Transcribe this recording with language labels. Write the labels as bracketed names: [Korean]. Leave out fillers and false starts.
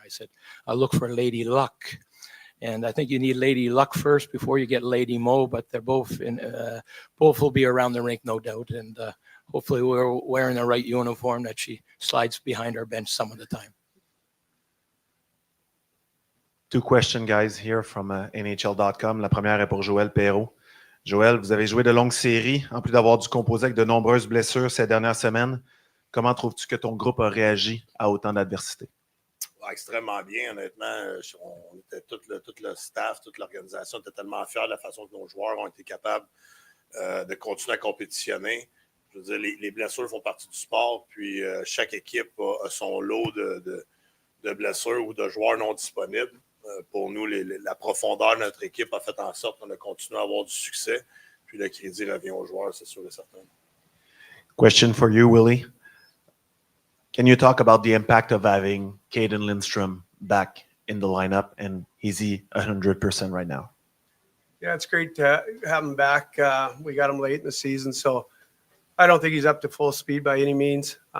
[English] I said, "I look for Lady Luck." And I think you need Lady Luck first before you get Lady Mo, but they're both both will be around the rink, no doubt. And hopefully we're wearing the right uniform that she slides behind our bench some of the time. Two questions, guys, here from NHL.com. [French] La première est pour Joël Perreault. Joël, vous avez joué de longues séries, en plus d'avoir dû composer avec de nombreuses blessures ces dernières semaines. Comment trouves-tu que ton groupe a réagi à autant d'adversité? Extrêmement bien, honnêtement. On était tout le staff, toute l'organisation était tellement fiers de la façon que nos joueurs ont été capables de continuer à compétitionner. Je veux dire, les blessures font partie du sport, puis chaque équipe a son lot de blessures ou de joueurs non disponibles. Pour nous, la profondeur de notre équipe a fait en sorte qu'on a continué à avoir du succès, puis le crédit revient aux joueurs, c'est sûr et certain. [English] Question for you, Willie. Can you talk about the impact of having Caden Lindstrom back in the lineup, and is he 100% right now? Yeah, it's great to have him back. We got him late in the season, so I don't think he's up to full speed by any means.